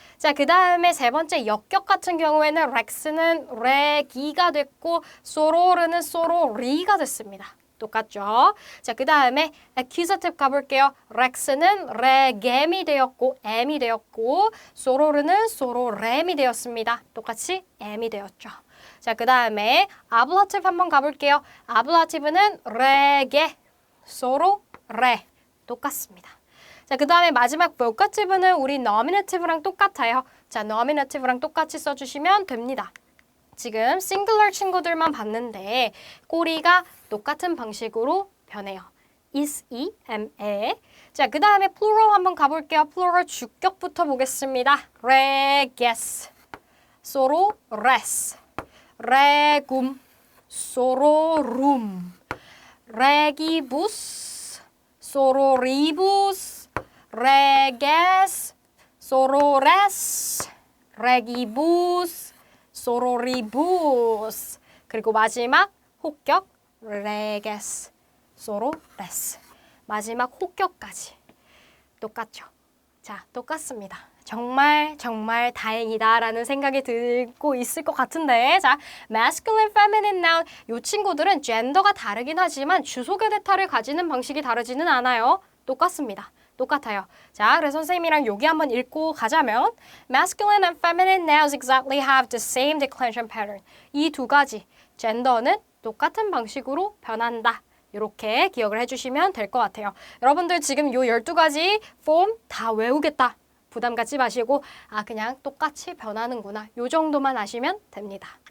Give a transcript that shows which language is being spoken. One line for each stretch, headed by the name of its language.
Korean: 자, 그 다음에 세 번째 역격 같은 경우에는 rex는 regi가 됐고 soror는 sorori가 됐습니다. 똑같죠? 자, 그 다음에 accusative 가볼게요. rex는 regem이 되었고 m이 되었고 soror는 sororem이 되었습니다. 똑같이 m이 되었죠. 자, 그 다음에 ablative 한번 가볼게요. ablative는 rege, sorore 똑같습니다. 자, 그 다음에 마지막 vocative는 우리 nominative랑 똑같아요. 자, nominative랑 똑같이 써주시면 됩니다. 지금 singular 친구들만 봤는데 꼬리가 똑같은 방식으로 변해요.
Latin: is, am, e.
Korean: 자, 그 다음에 plural 한번 가볼게요. plural 주격부터 보겠습니다.
Latin: reges, sorores, regum, sororum, regibus, sororibus, reges, sorores, regibus, sororibus.
Korean: 그리고 마지막 혹격
Latin: reges, sorores.
Korean: 마지막 혹격까지 똑같죠. 자, 똑같습니다. 정말 다행이다라는 생각이 들고 있을 것 같은데, 자, masculine, feminine noun 이 친구들은 젠더가 다르긴 하지만 주소계 대타를 가지는 방식이 다르지는 않아요. 똑같습니다. 똑같아요. 자, 그래서 선생님이랑 여기 한번 읽고 가자면
English: masculine and feminine nouns exactly have the same declension pattern.
Korean: 이 두 가지 젠더는 똑같은 방식으로 변한다. 이렇게 기억을 해주시면 될 것 같아요. 여러분들 지금 요 12가지 폼 다 외우겠다. 부담 갖지 마시고 그냥 똑같이 변하는구나. 요 정도만 아시면 됩니다.